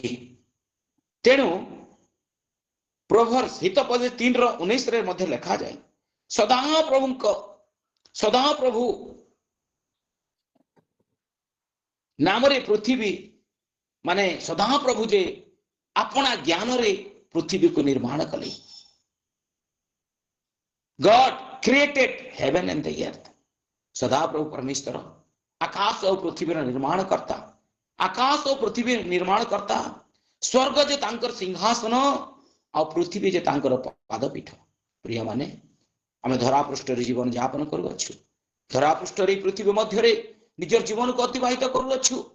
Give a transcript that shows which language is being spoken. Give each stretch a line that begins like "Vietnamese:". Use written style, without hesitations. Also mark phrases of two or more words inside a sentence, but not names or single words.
Odia: ତେଣୁ ପ୍ରୋଭର୍ସ ହିତୋପଦେଶ 3:19 ମଧ୍ୟ ଲେଖାଯାଏ, ସଦାପ୍ରଭୁ ନାମରେ ପୃଥିବୀ, ସଦାପ୍ରଭୁ ଯେ ଆପଣା ଜ୍ଞାନରେ ପୃଥିବୀକୁ ନିର୍ମାଣ କଲେ।
English: God created heaven and the earth.
Odia: ସଦାପ୍ରଭୁ ପରମେଶ୍ୱର ଆକାଶ ଓ ପୃଥିବୀର ନିର୍ମାଣ କର୍ତ୍ତା, ଆକାଶ ଓ ପୃଥିବୀ ନିର୍ମାଣ କର୍ତ୍ତା। ସ୍ୱର୍ଗ ଯେ ତାଙ୍କର ସିଂହାସନ, ଆଉ ପୃଥିବୀ ଯେ ତାଙ୍କର ପାଦପୀଠ। ପ୍ରିୟମାନେ, ଆମେ ଧରାପୃଷ୍ଠରେ ଜୀବନ ଯାପନ କରୁଅଛୁ, ଧରାପୃଷ୍ଠରେ ପୃଥିବୀ ମଧ୍ୟରେ ନିଜର ଜୀବନକୁ ଅତିବାହିତ କରୁଅଛୁ।